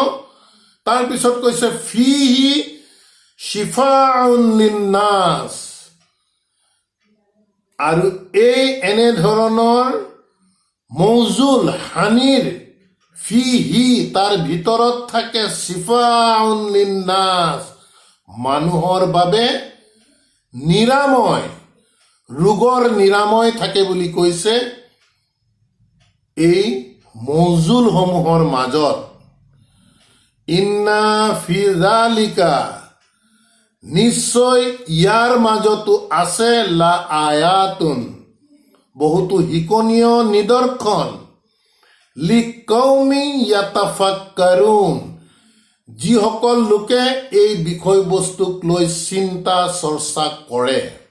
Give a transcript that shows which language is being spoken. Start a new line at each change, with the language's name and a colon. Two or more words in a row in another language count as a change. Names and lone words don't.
Assamese: তাৰপিছত কৈছে
Arabic: فيه شفاء للناس,
Assamese: আৰু এই এনেধৰণৰ মৌজুল হানিৰ ফিহি তাৰ ভিতৰত থাকে
Arabic: شفاء للناس,
Assamese: মানুহৰ বাবে নিৰাময়, ৰোগৰ নিৰাময় থাকে বুলি কৈছে এই মৌজুলসমূহৰ মাজত।
Arabic: إن في ذلك,
Assamese: নিশ্চয় ইয়াৰ মাজতো আছে
Arabic: لآية,
Assamese: বহুতো শিকনীয় নিদৰ্শন,
Arabic: لقوم يتفكرون,
Assamese: যিসকল লোকে এই বিষয়বস্তুক লৈ চিন্তা চৰ্চা কৰে।